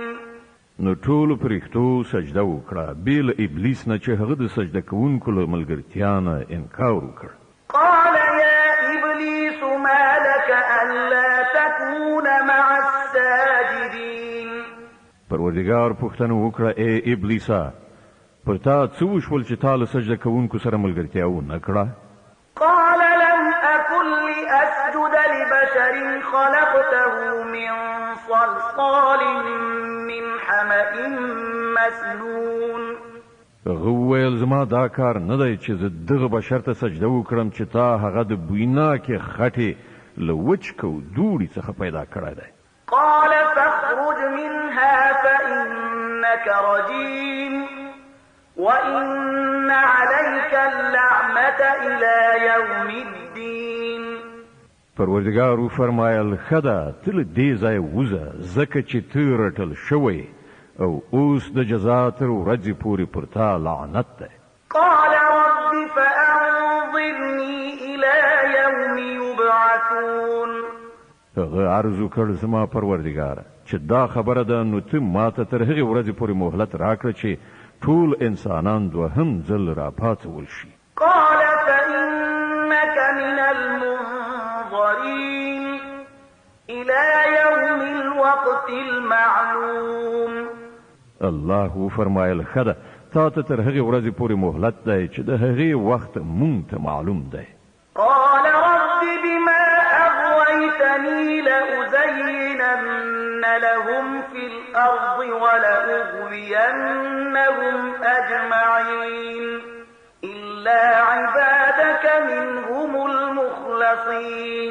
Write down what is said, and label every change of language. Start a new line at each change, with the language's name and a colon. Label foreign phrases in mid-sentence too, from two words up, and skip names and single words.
Pashto: نو ټولو پرښتو سجده وکړه بې له ابلیس نه چې هغه د سجده کوونکو له ملګرتیا نه انکار وکړ
Arabic: قال يا إبليس ما لك ألا تكون مع الساجدين
Pashto: پروردګار پوښتنه وکړه ای ابلیسا پر تا څه وشول چې تا له سجده کوونکو سره ملګرتیا ونه کړه
Arabic: قال لم أكن لأسجد لبشر خلقته من صلصال من حمأ مسنون
Pashto: هغه وویل زما دا کار نه دی چې زه دغه بشر ته سجده وکړم چې تا هغه د بویناکې خټې له وچ کو دوړي څخه پیدا کړی دی
Arabic: قال فاخرج منها فإنك رجيم وإن عليك اللعنة إلى يوم الدين
Pashto: پروردګار وفرمایل ښه ده ته له دې ځایه وځه ځکه چې ته رټل شوی او اوس د جزا تر ورځې پورې پر تا لعنت دی
Arabic: قال رب فأنظرني إلى يوم يبعثون
Pashto: هغه عرض وکړ زما پروردګاره چې دا خبره ده نو ته ماته تر هغې ورځې پورې مهلت راکړه چې ټول انسانان دوهم ځل راپاڅول شي
Arabic: قال فإنك من المنظرين إلى يوم الوقت المعلوم
Pashto: الله وفرمایل ښه ده تا ته تر هغې ورځې پورې مهلت دی چې د هغې وخت مونږ ته معلوم دی
Arabic: قال رب بما أغويتني لأزينن لهم في الأرض ولأغوينهم أجمعين إلا عبادك منهم المخلصين